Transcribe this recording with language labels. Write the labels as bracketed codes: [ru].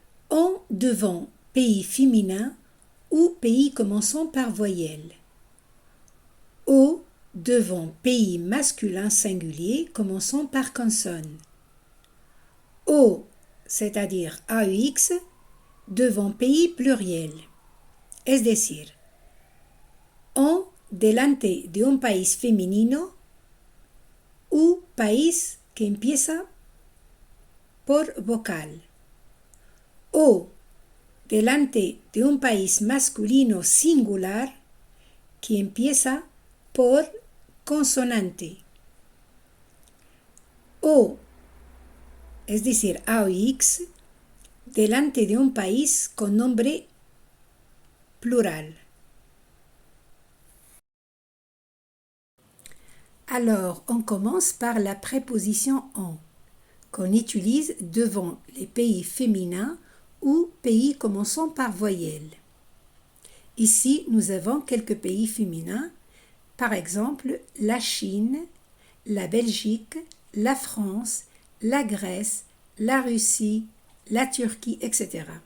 [fr] En devant pays féminin ou pays commençant par voyelle. Au devant pays masculin singulier commençant par consonne. O, c'est-à-dire AEX, devant pays pluriel. [es] Es decir, en delante de un país femenino u país que empieza por vocal. O delante de un país masculino singular que empieza por consonante. O, es decir, AOX, delante de un país con nombre plural. [fr] Alors, on commence par la préposition en, qu'on utilise devant les pays féminins ou pays commençant par voyelle. Ici, nous avons quelques pays féminins, par exemple la Chine, la Belgique, la France, la Grèce, la Russie, la Turquie, etc.